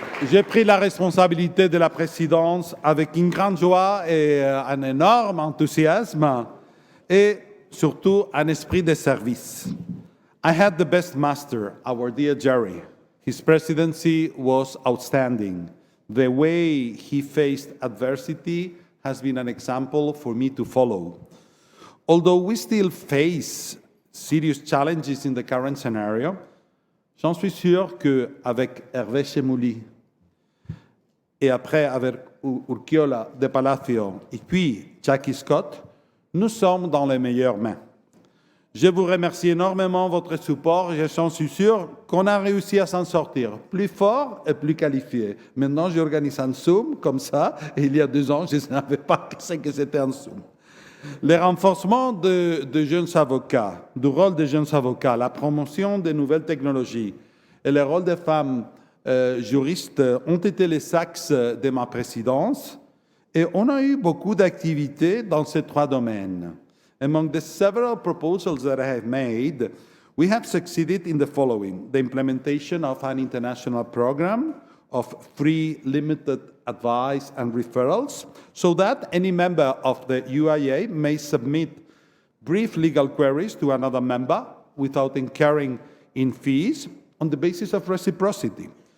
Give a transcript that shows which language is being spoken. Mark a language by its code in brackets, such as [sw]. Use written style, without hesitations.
[fr] J'ai pris la responsabilité de la présidence avec une grande joie et un énorme enthousiasme et surtout un esprit de service. [en] I had the best master, our dear Jerry. His presidency was outstanding. The way he faced adversity has been an example for me to follow. Although we still face serious challenges in the current scenario, [fr] j'en suis sûr qu'avec Hervé Chemouli et après avec Urquiola de Palacio et puis Jackie Scott, nous sommes dans les meilleures mains. Je vous remercie énormément de votre support et j'en suis sûr qu'on a réussi à s'en sortir plus fort et plus qualifié. Maintenant, j'organise un Zoom comme ça et il y a 2 ans, je ne savais pas ce que c'était un Zoom. Le renforcement de jeunes avocats, du rôle des jeunes avocats, la promotion des nouvelles technologies et le rôle des femmes juristes ont été les axes de ma présidence et on a eu beaucoup d'activités dans ces 3 domaines. [en] Among the several proposals that I have made, we have succeeded in the following: the implementation of an international program of free limited advice and referrals, so that any member of the UIA may submit brief legal queries to another member without incurring in fees on the basis of reciprocity.